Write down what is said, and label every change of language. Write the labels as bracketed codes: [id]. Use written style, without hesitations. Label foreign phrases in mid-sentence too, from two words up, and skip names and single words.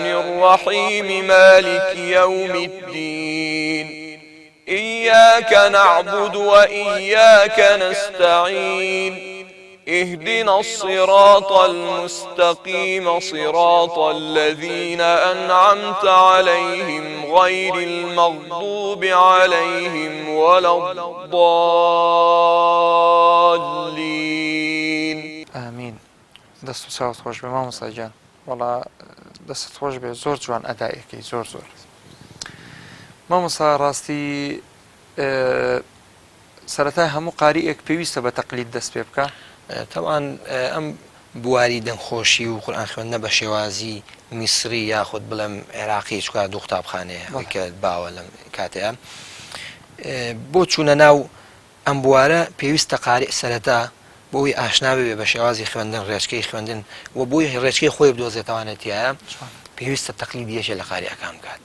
[ar] الرحيم مالك يوم الدين إياك نعبد وإياك نستعين اهدنا الصراط المستقيم صراط الذين أنعمت عليهم غير المغضوب عليهم ولا الضالين. آمين. [ckb] دەست و چاوت خۆش بێ مامۆستا گیان وەڵا دەستت خۆش بێ زۆر جوان ئەدایەکەی زۆر زۆر. مامۆستا ڕاستی سەرەتای هەموو قاریئێک پێویستە بە تەقلید دەست پێ بکە. طبعاً ئەم بواری دەنگخۆشی و قورئان خوێندنە بە شێوازی میسری یاخود بڵێم عێراقی چکە دوو قوتابخانەیە کە باوە لەم کاتەیە بۆ چوونە ناو ئەم بوارە پێویستە قاریئ سەرەتا بۆی ئاشنا بێ بە شێوازی خوێندن ڕێچکەی خوێندن و بۆی ڕێچکەی خۆی بدۆزێتوانێتیایە پێویستە تەقلیدیەکە لە قاریەکان بکات.